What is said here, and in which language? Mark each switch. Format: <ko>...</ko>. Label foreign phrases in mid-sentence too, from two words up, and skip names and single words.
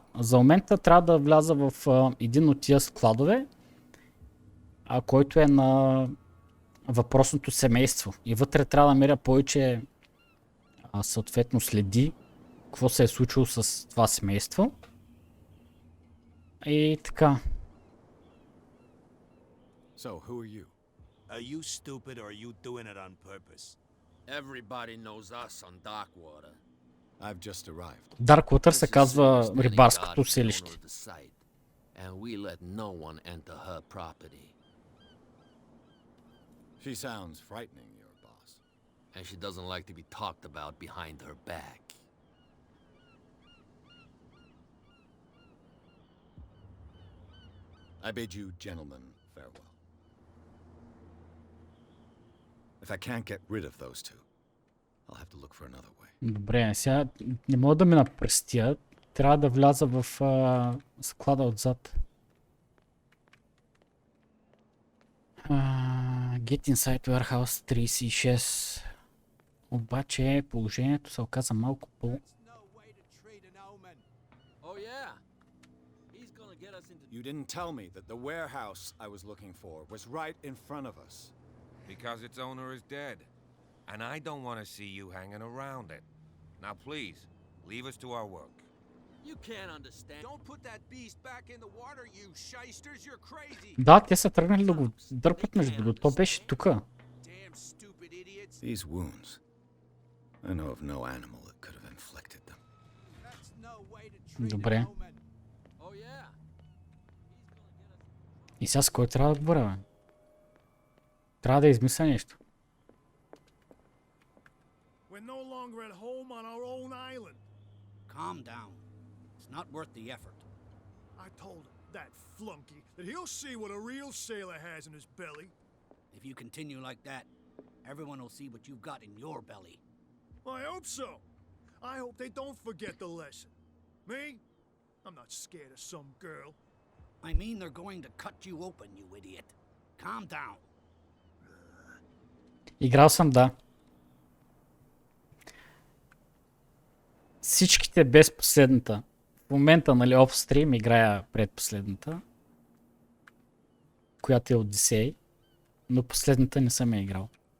<bg>За момента трябва да вляза в един от тия складове, който е на въпросното семейство. И вътре трябва да меря повече съответно следи какво се е случило с това семейство. И така.</bg> <en>So, who are you? Are you stupid or are you doing it on purpose? Everybody knows us on Darkwater. I've just arrived.</en> <bg>Darkwater се казва рибарското селище.</bg> <en>And we let no one enter her property. She sounds frightening, your boss. And she doesn't like to be talked about behind her back. I bid you gentlemen farewell. If I can't get rid of those two, I'll have to look for another way.</en> <bg>Добре, сега не мога да ме напрестя, Трябва да вляза в склада отзад.</bg> <en>Get inside warehouse 36.</en> <bg>Обаче положението се оказа малко по...</bg> <en>Oh yeah. He's gonna get us into You didn't tell me that the warehouse I was looking for was right in front of us. Because its owner is dead. And I don't want to see you hanging around it. Now please, leave us to our work. You can't understand. Don't put that beast back in the water, you shysters. You're crazy.</en> <bg>Да, те са тръгнали да го дърпат между другото. То беше тука.</bg> <en>Damn stupid idiots. These wounds. I know of no animal that could have inflicted them. That's no way to treat</en> <bg>Добре.</bg> <en>an omen. Oh yeah.</en> <bg>И сега с кой трябва да говоря, бе? Трябва да измисля нещо.</bg> <en>We're no longer at home on our own island. Calm down. It's not worth the effort. I told him, that flunky, that he'll see what a real sailor has in his belly. If you continue like that, everyone will see what you've got in your belly. I hope so. I hope they don't forget the lesson. Me? I'm not scared of some girl. I mean they're going to cut you open, you idiot. Calm down.</en> <bg>Играл съм, да. Всичките без последната. В момента, нали, офстрим играя предпоследната, която е Одисей, но последната не съм я играл.</bg>